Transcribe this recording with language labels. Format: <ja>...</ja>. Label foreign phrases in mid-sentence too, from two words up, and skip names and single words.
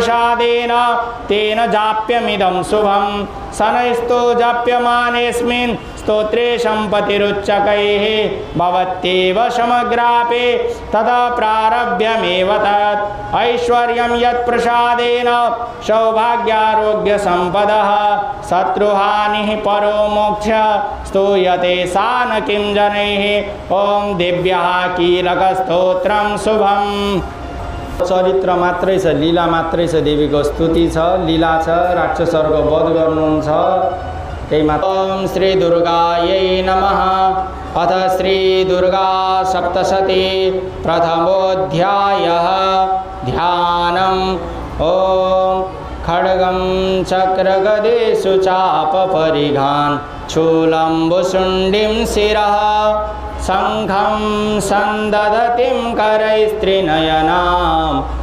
<sa>तत्प्रसादेन तेन जाप्यमिदं शुभं शनैस्तु जाप्यमानेऽस्मिन् स्तोत्रे सम्पतिरुच्चकैः भवत्येव समग्रापे तदा प्रारभ्यमेव तत् ऐश्वर्यं यत्प्रसादेन सौभाग्यारोग्यसम्पदः शत्रुहानिः परो मोक्षः स्तूयते सा न किं जनैः ॐ दिव्यः कीलकस्तोत्रं शुभम्।</sa> <ne>चरित्र मात्रै छ, लीला मात्रै छ, देवीको स्तुति छ, लीला छ, राक्षसहरूको वध गर्नुहुन्छ त्यही मात्र।</ne> <sa>ओम श्री दुर्गायै नमः। अथ श्री दुर्गा सप्तशती प्रथमोऽध्यायः। ध्यानम्। ओम खड्गं चक्रगदेषु चापपरिघान् शूलम्बुशुण्डिं शिरः शङ्खं सन्ददतिं करैस्त्रिनयनां</sa>